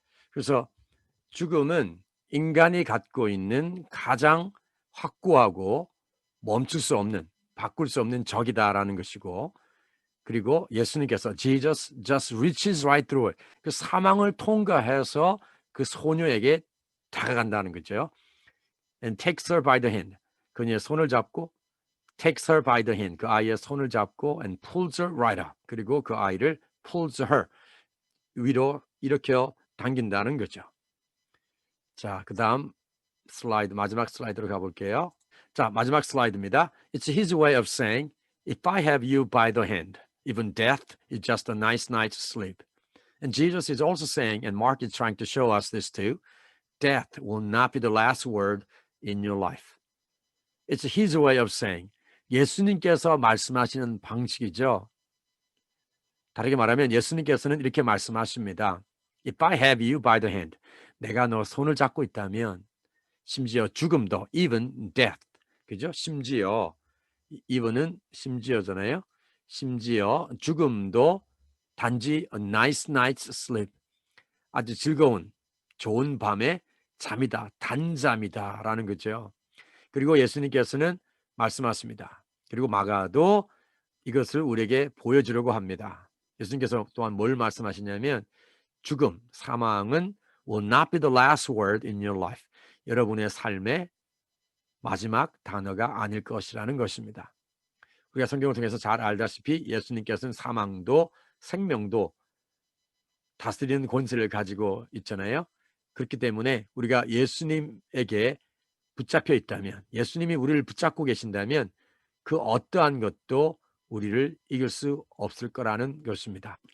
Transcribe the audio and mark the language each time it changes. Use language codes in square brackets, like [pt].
[ko] 그래서 죽음은 인간이 갖고 있는 가장 확고하고 멈출 수 없는, 바꿀 수 없는 적이다라는 것이고, 그리고 예수님께서 [en] Jesus just reaches right through it. [ko] 그 사망을 통과해서 그 소녀에게 다가간다는 거죠. [en] And takes her by the hand. [ko] 그녀의 손을 잡고 [en] takes her by the hand. [ko] 그 아이의 손을 잡고 [en] and pulls her right up. [ko] 그리고 그 아이를 [en] pulls her [ko] 위로 이렇게 당긴다는 거죠. 자, 그 다음 슬라이드, 마지막 슬라이드로 가볼게요. 자, 마지막 슬라이드입니다. [en] It's his way of saying, if I have you by the hand, even death is just a nice night's sleep. And Jesus is also saying, and Mark is trying to show us this too, death will not be the last word in your life. It's his way of saying, [ko] 예수님께서 말씀하시는 방식이죠. 다르게 말하면 예수님께서는 이렇게 말씀하십니다. [en] If I have you by the hand, [ko] 내가 너 손을 잡고 있다면 심지어 죽음도, [en] even death, [ko] 그죠? 심지어, even은 심지어잖아요. 심지어 죽음도 단지 [en] a nice night's sleep, [ko] 아주 즐거운 좋은 밤의 잠이다, 단잠이다 라는 거죠. 그리고 예수님께서는 말씀하십니다. 그리고 마가도 이것을 우리에게 보여주려고 합니다. 예수님께서 또한 뭘 말씀하시냐면 죽음, 사망은 [en] will not be the last word in your life. [ko] 여러분의 삶의 마지막 단어가 아닐 것이라는 것입니다. 우리가 성경을 통해서 잘 알다시피 예수님께서는 사망도 생명도 다스리는 권세를 가지고 있잖아요. 그렇기 때문에 우리가 예수님에게 붙잡혀 있다면, 예수님이 우리를 붙잡고 계신다면 그 어떠한 것도 우리를 이길 수 없을 거라는 것입니다.